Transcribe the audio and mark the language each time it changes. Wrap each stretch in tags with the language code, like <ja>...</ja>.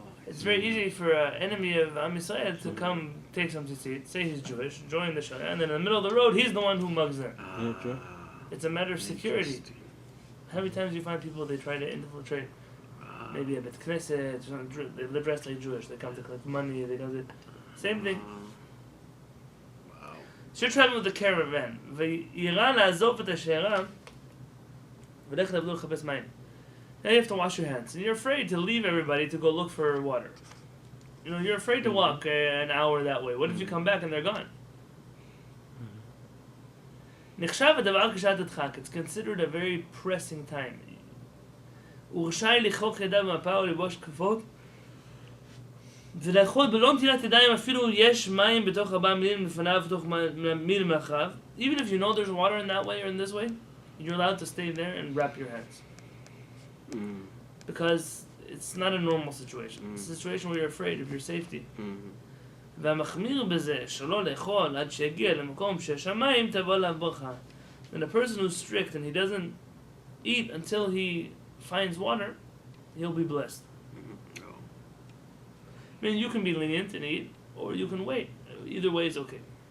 <en>It's very easy for an enemy of Am Yisrael to come take some tzitzit, say he's Jewish, join the Shaar, and then in the middle of the road, he's the one who mugs them. It's a matter of security. How many times do you find people, they try to infiltrate maybe a Bet Knesset, they live dressed like Jewish, they come to collect money, they come to... Same thing. So you're traveling with the caravan.</en> <he>וירא לעזוב את השיירה ולך לבדו לחפש מים.</he> <en>Now you have to wash your hands. And you're afraid to leave everybody to go look for water. You know, you're afraid to walk an hour that way. What if you come back and they're gone?</en> <he>נחשב הדבר כשעת הדחק.</he> <en>It's considered a very pressing time.</en> <he>הוא רשאי לכרוך ידיו במפה או לבוש כפות ולאכול בלא נטילת ידיים אפילו יש מים בתוך 4 מילים לפניו בתוך מיל מאחריו.</he> <en>Even if you know there's water in that way or in this way, you're allowed to stay there and wrap your hands. Because it's not a normal situation. It's a situation where you're afraid of your safety.</en> <he>והמחמיר בזה שלא לאכול עד שיגיע למקום שהשמיים תבוא עליו ברכה.</he> <en>And a person who's strict and he doesn't eat until he finds water, he'll be blessed. I mean, you can be lenient and eat, or you can wait. Either way is okay.</en>